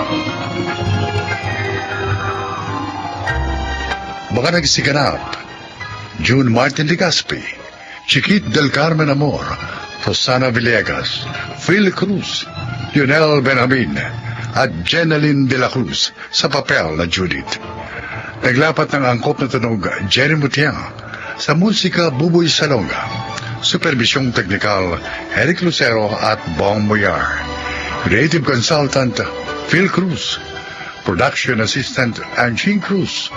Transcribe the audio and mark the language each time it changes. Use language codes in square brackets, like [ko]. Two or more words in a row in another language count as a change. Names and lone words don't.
[tl] Mga nagsiganap, June Martin Legaspi, Chiquit del Carmen Amor, Rosana Villegas, Phil Cruz, Lionel Benjamin, at Jeneline de la Cruz sa papel na Judith. Naglapat ng angkop na tunog Jenny Mutiang, sa musika Buboy Salonga, supervisyong teknikal Eric Lucero at Bong Moyar, [en] creative consultant [tl] Phil Cruz, [en] production assistant [tl] Angie Cruz.